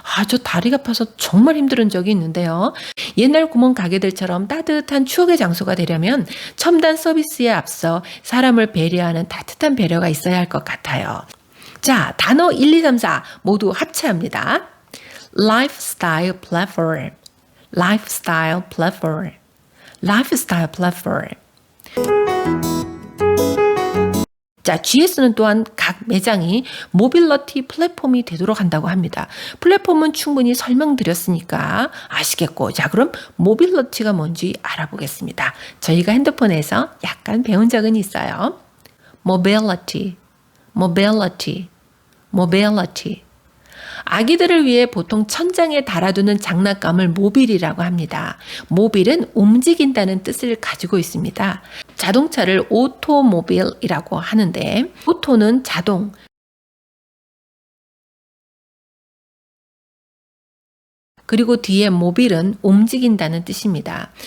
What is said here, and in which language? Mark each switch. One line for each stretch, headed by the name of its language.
Korean: 저 다리가 아파서 정말 힘든 적이 있는데요. 옛날 구멍 가게들처럼 따뜻한 추억의 장소가 되려면 첨단 서비스에 앞서 사람을 배려하는 따뜻한 배려가 있어야 할 것 같아요. 자, 단어 1, 2, 3, 4 모두 합체합니다.
English: Lifestyle platform, lifestyle platform, lifestyle platform.
Korean: 자, GS는 또한 각 매장이 모빌리티 플랫폼이 되도록 한다고 합니다. 플랫폼은 충분히 설명드렸으니까 아시겠고, 자, 그럼 모빌리티가 뭔지 알아보겠습니다. 저희가 핸드폰에서 약간 배운 적은 있어요.
English: mobility, mobility, mobility.
Korean: 아기들을 위해 보통 천장에 달아두는 장난감을 모빌이라고 합니다. 모빌은 움직인다는 뜻을 가지고 있습니다. 자동차를 오토모빌이라고 하는데, 오토는 자동, 그리고 뒤에 모빌은 움직인다는 뜻입니다.